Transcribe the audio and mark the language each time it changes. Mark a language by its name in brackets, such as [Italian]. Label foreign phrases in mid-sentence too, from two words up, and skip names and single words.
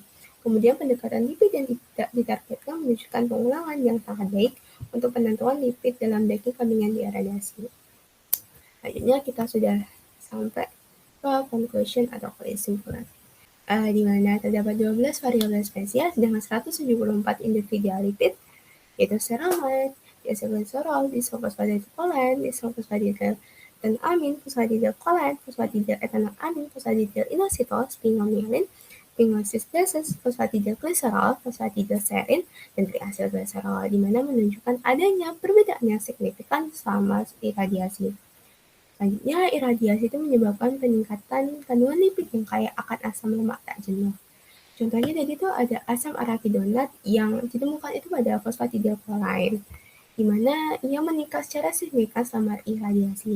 [Indonesian] Kemudian pendekatan lipid yang tidak ditargetkan menunjukkan pengulangan yang sangat baik untuk penentuan lipid dalam daging kambing yang diiradiasi. Selanjutnya kita sudah sampai ke conclusion atau kesimpulan. Di mana terdapat 12 variabel spesies dengan 174 individual lipid, yaitu ceramide, diacylglycerol, disofosfatidil-choline, disofosfatidil-etanoamin, fosfatidil-choline, fosfatidil-etanoamin, fosfatidil-inositol, sphingomyelin, sphingosine gases, fosfatidil-glycerol, fosfatidil-serin, dan triacylglycerol, di mana menunjukkan adanya perbedaan yang signifikan selama iradiasi. Selanjutnya, iradiasi itu menyebabkan peningkatan kandungan lipid yang kaya akan asam lemak tak jenuh. Contohnya tadi itu ada asam arachidonat yang ditemukan itu pada fosfatidil-choline, di mana ia meningkat secara signifikan selama iradiasi.